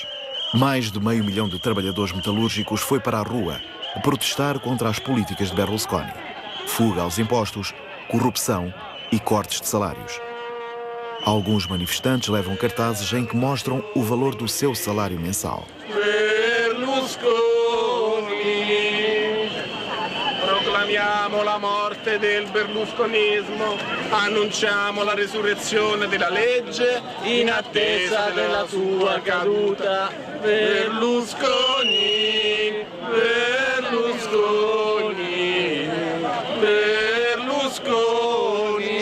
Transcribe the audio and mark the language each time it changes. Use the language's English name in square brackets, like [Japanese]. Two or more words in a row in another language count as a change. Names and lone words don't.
[Portuguese] Mais de 500 mil de trabalhadores metalúrgicos foi para a rua protestar contra as políticas de Berlusconi. Fuga aos impostos, corrupção e cortes de salários. Alguns manifestantes levam cartazes em que mostram o valor do seu salário mensal. [Italian] Berlusconi, proclamiamo la morte del berlusconismo, annunciamo la resurrezione della legge in attesa della sua caduta. Berlusconi, Berlusconi, Berlusconi.